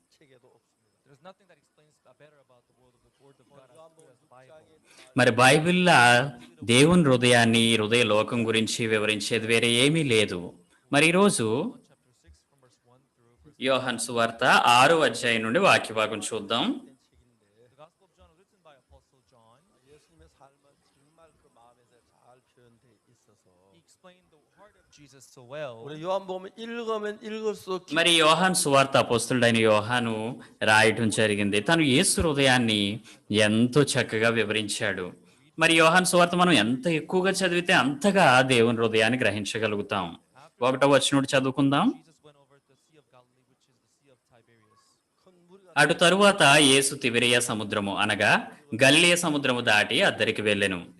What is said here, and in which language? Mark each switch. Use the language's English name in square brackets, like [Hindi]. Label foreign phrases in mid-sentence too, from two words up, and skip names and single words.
[Telugu] మరి బైబిల్లా దేవుని హృదయాన్ని, హృదయ లోకం గురించి వివరించేది వేరే ఏమీ లేదు. మరి ఈరోజు యోహాను సువార్త 6వ అధ్యాయం నుండి వాక్య భాగం చూద్దాం. [Korean] 예수님의 삶은 정말 그 마음에서 잘 표현돼 있어서 우리 요한복음 읽으면 읽을수록 [Telugu] మరి యోహాను సువార్త అపోస్తలుడైన యోహాను రాయటం జరిగింది. తను యేసు హృదయాన్ని ఎంతో చక్కగా వివరించాడు. మరి యోహాను సువార్త మనం ఎంత ఎక్కువగా చదివితే అంతగా దేవుని హృదయాన్ని గ్రహించగలుగుతాం. 1వ వచనం చదువుకుందాం. అటు తరువాత యేసు తిబెరియ సముద్రము అనగా గలిలయ సముద్రము దాటి అద్దరికి వెళ్ళెను.